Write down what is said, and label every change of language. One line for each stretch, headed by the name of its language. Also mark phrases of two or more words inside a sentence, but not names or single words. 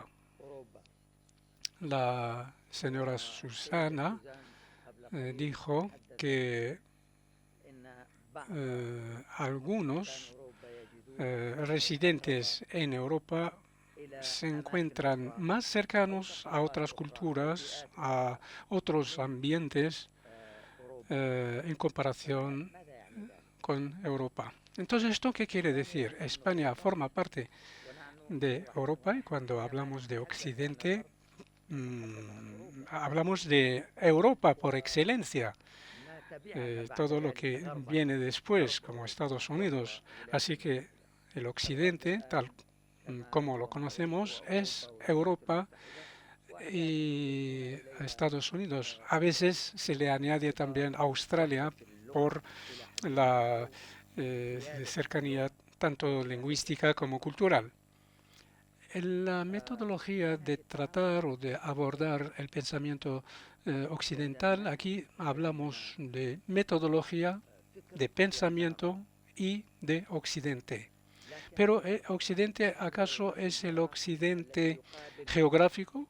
Arabic: أوروبا.
Spanish: La señora
Arabic: والسيدة Susana سوزان قبل قليل
Spanish: dijo
Arabic: تحدثت
Spanish: que
Arabic: إن بعض سكان
Spanish: algunos
Arabic: أوروبا يجدون
Spanish: residentes
Arabic: أقرب
Spanish: en Europa
Arabic: إلى
Spanish: se
Arabic: أماكن
Spanish: encuentran
Arabic: أخرى
Spanish: más
Arabic: أو
Spanish: cercanos a
Arabic: ثقافات
Spanish: otras
Arabic: أخرى أو
Spanish: culturas,
Arabic: بيئات
Spanish: a
Arabic: أخرى
Spanish: otros
Arabic: من
Spanish: ambientes
Arabic: أوروبا.
Spanish: en comparación
Arabic: ماذا يعني ذلك؟
Spanish: con Europa. Entonces, ¿esto qué quiere
Arabic: إسبانيا
Spanish: decir?
Arabic: تشمل España أوروبا
Spanish: forma parte
Arabic: ونحن
Spanish: de
Arabic: نلاحظ
Spanish: Europa y cuando
Arabic: كما
Spanish: hablamos de
Arabic: نتحدث عن
Spanish: Occidente,
Arabic: الغرب نتحدث عن أوروبا
Spanish: hablamos de Europa por excelencia.
Arabic: وما تبعها بعد
Spanish: Todo lo
Arabic: ذلك
Spanish: que
Arabic: غربا
Spanish: viene después,
Arabic: غرب
Spanish: como
Arabic: أوروبا
Spanish: Estados
Arabic: وأوروبا
Spanish: Unidos. Así
Arabic: ولكن
Spanish: que el
Arabic: الغرب
Spanish: Occidente, tal
Arabic: الآن كما
Spanish: como lo
Arabic: نعرف
Spanish: conocemos,
Arabic: هو
Spanish: es
Arabic: أوروبا والولايات
Spanish: Europa
Arabic: المتحدة وأحيانا يضاف
Spanish: y
Arabic: إليها
Spanish: Estados Unidos. A veces se le añade
Arabic: باعتبار
Spanish: también Australia
Arabic: وحدة اللغة
Spanish: por
Arabic: إلى حد ما
Spanish: la
Arabic: أو زيادة
Spanish: cercanía
Arabic: اللغة
Spanish: tanto
Arabic: زيادة
Spanish: lingüística como cultural. La metodología
Arabic: من
Spanish: de
Arabic: ناحية
Spanish: tratar o
Arabic: التعامل
Spanish: de abordar el pensamiento occidental,
Arabic: عندما
Spanish: aquí
Arabic: يكون
Spanish: hablamos de metodología,
Arabic: فكر
Spanish: de
Arabic: يتناقض
Spanish: pensamiento y de Occidente. pero Occidente, ¿acaso es el Occidente geográfico?